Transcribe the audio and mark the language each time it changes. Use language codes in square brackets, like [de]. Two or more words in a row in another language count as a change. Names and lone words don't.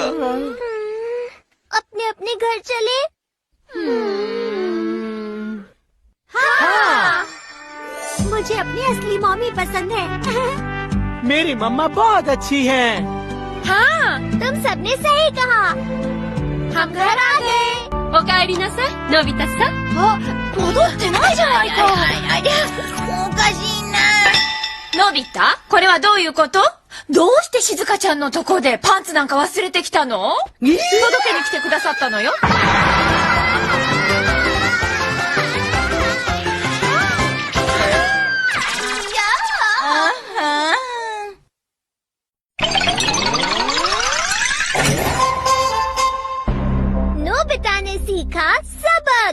[hi] अपने अपने घर चले। हाँ। मुझे अपनी असली मम्मी पसंद है। मेरी मम्मा बहुत अच्छी है। हाँ, तुम सबने सही कहा। हम घर आ गए। [ja] おかえりなさい、のび太さん。戻ってないじゃないか。おかしいな。のび太、これはどういうこと？どうして静香ちゃんのとこでパンツなんか忘れてきたの？届けに来てくださったのよ。 [hi] नोबिता ने सीखा सबक।